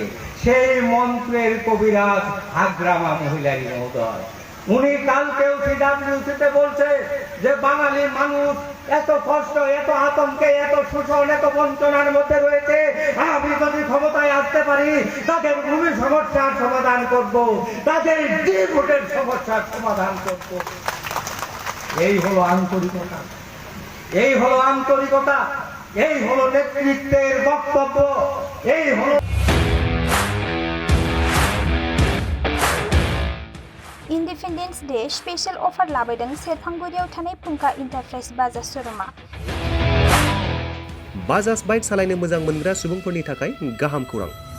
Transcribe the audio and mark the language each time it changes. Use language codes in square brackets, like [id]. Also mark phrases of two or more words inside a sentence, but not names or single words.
[bn] সেই মন্ত্রের কবিরাজ হাগ্রামা মহিলারী মহোদয়, উনি কালকেও সিডাব্লিউসিতে বলছে যে বাঙালি মানুষ এত কষ্ট, এত আতঙ্কে, এত শোষণ, এত বঞ্চনার মধ্যে রয়েছে, আমি যদি ক্ষমতায় আসতে পারি তাদের ভূমি সমস্যার সমাধান করব, তাদের ভোটের সমস্যার সমাধান করব। এই হলো আন্তরিকতা, এই হলো আন্তরিকতা, এই হলো নেতৃত্বের বক্তব্য, এই হলো [en] Independence Day special offer [brx] लाबोदों सेरफांगुरियाव थानाय फुंखा इन्टारप्राइज बाजाज श'रुमा। बाजाज बाइक सालायनो मोजां मोनग्रा सुबुंफोरनि थाखाय गाहाम खौरां।